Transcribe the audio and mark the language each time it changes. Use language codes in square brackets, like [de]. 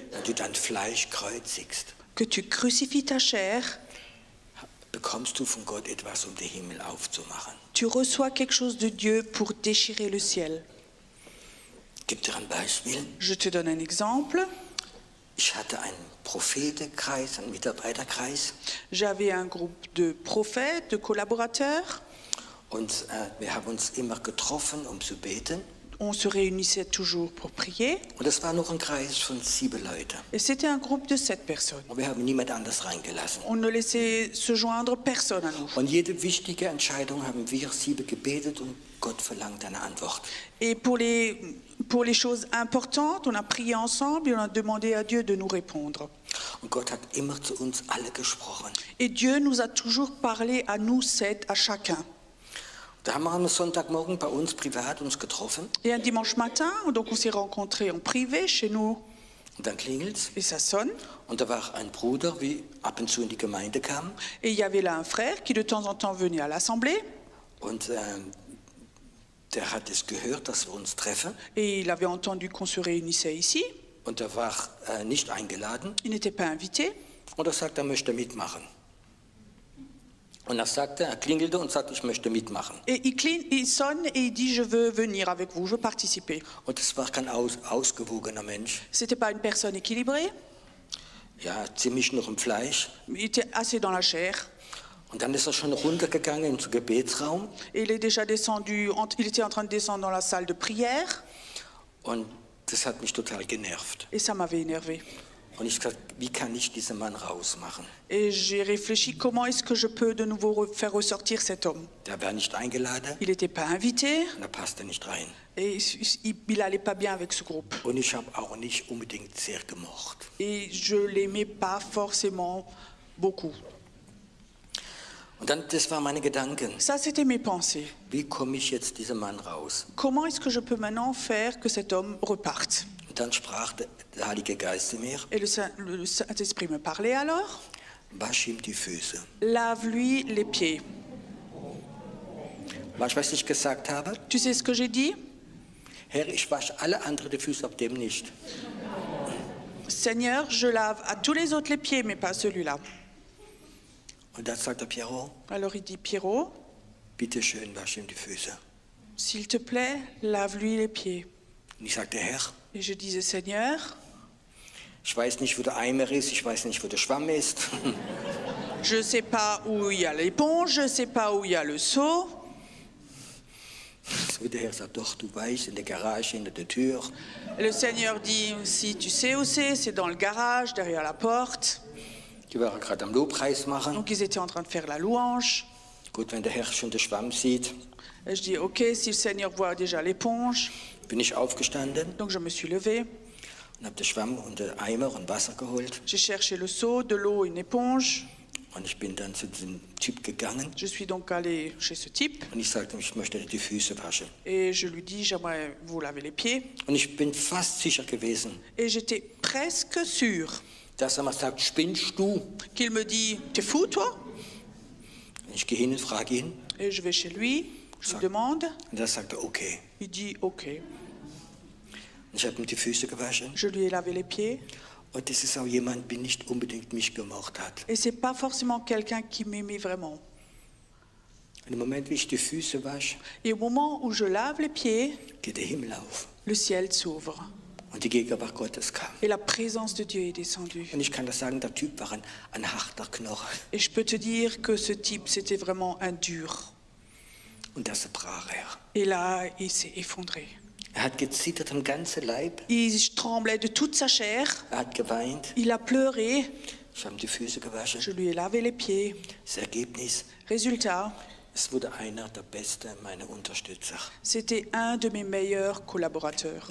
[de] und du dein Fleisch kreuzigst, [fr] que tu crucifies ta chair, [de] bekommst du von Gott etwas, um den Himmel aufzumachen. [fr] tu reçois quelque chose de Dieu pour déchirer le ciel. [de] Gib dir ein Beispiel. [fr] Je te donne un exemple. [de] Ich hatte einen Prophetenkreis, einen Mitarbeiterkreis [fr] J'avais un groupe de prophètes, de collaborateurs. [de] und wir haben uns immer getroffen, um zu beten. [fr] on se réunissait toujours pour prier. [de] Und das war noch ein Kreis von 7 Leuten. [fr] Et c'était un groupe de 7 personnes. [de] Und wir haben niemand anders reingelassen. [fr] On ne laissait se joindre personne à nous. [de] Und jede wichtige Entscheidung haben wir 7 gebetet und Gott verlangt eine Antwort. [fr] Et pour les choses importantes, on a prié ensemble et on a demandé à Dieu de nous répondre. [de] Und Gott hat immer zu uns alle gesprochen. [fr] Et Dieu nous a toujours parlé à nous 7, à chacun. [de] Da haben wir am Sonntagmorgen bei uns privat uns getroffen. [fr] Et un dimanche matin, donc on s'est rencontrés en privé chez nous. [de] Und dann klingelt's. [fr] Et ça sonne. [de] Und da war ein Bruder, wie ab und zu in die Gemeinde kam. [fr] Et il y avait là un frère qui de temps en temps venait à l'assemblée. [de] Und der hat es gehört, dass wir uns treffen. [fr] Et il avait entendu qu'on se réunissait ici. [de] Und er war nicht eingeladen. [fr] Il n'était pas invité. [de] Und er sagte, er möchte mitmachen. Und er klingelte und sagte, ich möchte mitmachen. [fr] Et il sonne et il dit, je veux venir avec vous, je veux participer. [de] Und es war kein ausgewogener Mensch. [fr] C'était pas une personne équilibrée. [de] Ja, ziemlich noch im Fleisch. [fr] Il était assez dans la chair. [de] Und dann ist er schon runtergegangen in den Gebetsraum. [fr] Et il est déjà descendu, il était en train de descendre dans la salle de prière. [de] Und das hat mich total genervt. [fr] Et ça m'avait énervé. [de] Und ich gesagt, wie kann ich diesen Mann rausmachen? [fr] Et j'ai réfléchi, comment est-ce que je peux de nouveau faire ressortir cet homme? [de] Der war nicht eingeladen. [fr] Il n'était pas invité. [de] Und er passte nicht rein. [fr] Et il n'allait pas bien avec ce groupe. [de] Und ich habe auch nicht unbedingt sehr gemocht. [fr] Et je l'aimais pas forcément beaucoup. [de] Und dann, das waren meine Gedanken. [fr] Ça, c'était mes pensées. [de] Wie komme ich jetzt diesen Mann raus? [fr] Comment est-ce que je peux maintenant faire que cet homme reparte? [de] Und dann sprach der Heilige Geist zu mir. [fr] Et le Saint-Esprit me parlait alors. [de] Wasch ihm die Füße. [fr] Lave-lui les pieds. [de] Weißt du, was ich gesagt habe? [fr] Tu sais ce que j'ai dit? [de] Herr, ich wasche alle anderen die Füße, ab dem nicht. [fr] Seigneur, je lave à tous les autres les pieds, mais pas celui-là. [de] Und dann sagt der Pierrot, [fr] Alors il dit, Pierrot, [de] bitte schön, wasch ihm die Füße. [fr] s'il te plaît, lave-lui les pieds. [de] Und ich sagte, Herr, [fr] Et je disais, Seigneur, [de] ich weiß nicht, wo der Eimer ist, ich weiß nicht, wo der Schwamm ist. [fr] je ne sais pas où il y a l'éponge, je ne sais pas où il y a le seau. [de] So, der Herr sagt, doch, du weißt, in der Garage, hinter der Tür. [fr] Et le Seigneur dit, si tu sais où c'est dans le garage, derrière la porte. [de] Die waren gerade am Lobpreis machen. [fr] Donc ils étaient en train de faire la louange. [de] Gut, wenn der Herr schon den Schwamm sieht, [fr] Et je dis, ok, si le Seigneur voit déjà l'éponge. [de] bin ich aufgestanden [fr] Donc je me suis levée. [de] und habe den Schwamm und den Eimer und Wasser geholt. [fr] J'ai cherché le seau, de l'eau, une éponge. [de] Und ich bin dann zu diesem Typ gegangen [fr] Je suis donc allée chez ce type [de] und ich sagte, ich möchte die Füße waschen. [fr] et je lui dis, j'aimerais vous laver les pieds. [de] Und ich bin fast sicher gewesen, [fr] Et j'étais presque sûre [de] dass er mal sagt, spinnst du? [fr] qu'il me dit, t'es fou toi? [de] Und ich gehe hin und frage ihn. [fr] Et je vais chez lui, je lui demande. [de] Und er sagte, okay. [fr] Il dit, ok. [de] Ich habe ihm die Füße gewaschen. [fr] Je lui ai lavé les pieds. [de] Und das ist auch jemand, der nicht unbedingt mich gemocht hat. [fr] Et c'est pas forcément quelqu'un qui m'aimait vraiment. [de] Und im Moment, wie ich die Füße wasche, [fr] Et au moment où je lave les pieds, [de] geht der Himmel auf. [fr] le ciel s'ouvre. [de] Und die Gegenwart Gottes kam. [fr] Et la présence de Dieu est descendue. [de] Und ich kann das sagen, der Typ war ein harter Knochen. [fr] Et je peux te dire que ce type, c'était vraiment un dur. [de] Und das brach er. [fr] Et là, il s'est effondré. [de] Er hat gezittert am ganzen Leib. [fr] Il tremblait de toute sa chair. [de] Er hat geweint. [fr] Il a pleuré. [de] Ich habe ihm die Füße gewaschen. [fr] Je lui ai lavé les pieds. [de] Das Ergebnis, [fr] Résultat, [de] es wurde einer der besten meiner Unterstützer. [fr] c'était un de mes meilleurs collaborateurs.